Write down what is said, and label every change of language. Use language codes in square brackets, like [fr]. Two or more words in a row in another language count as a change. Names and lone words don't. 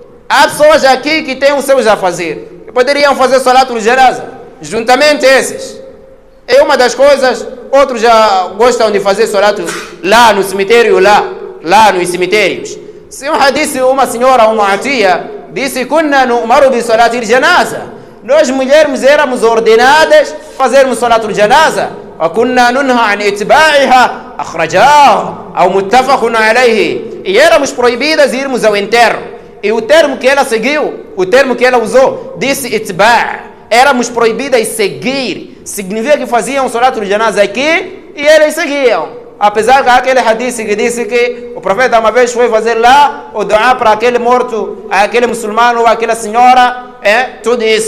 [pt] Há pessoas aqui que têm os seus a fazer, e poderiam fazer [ar] صلاة الجنازة, [pt] juntamente esses. É uma das coisas. Outros já gostam de fazer Salatul lá no cemitério, lá nos cemitérios. Se um hadith, uma senhora, uma tia, disse: [ar] "كنا نؤمر بصلاة الجنازة." [pt] Nós mulheres éramos ordenadas fazermos [ar] صلاة الجنازة. "وكنا ننهى عن اتباعها أخرجه أو متفق عليه." [pt] E éramos proibidas de irmos ao enterro. E o termo que ela seguiu, o termo que ela usou, disse itba'. Éramos proibidas de seguir. Significa que faziam [ar] صلاة الجنازة [pt] aqui e eles seguiam. Apesar que aquele hadith que disse que o profeta uma vez foi fazer lá o dua para aquele morto, aquele muçulmano ou aquela senhora, tudo isso.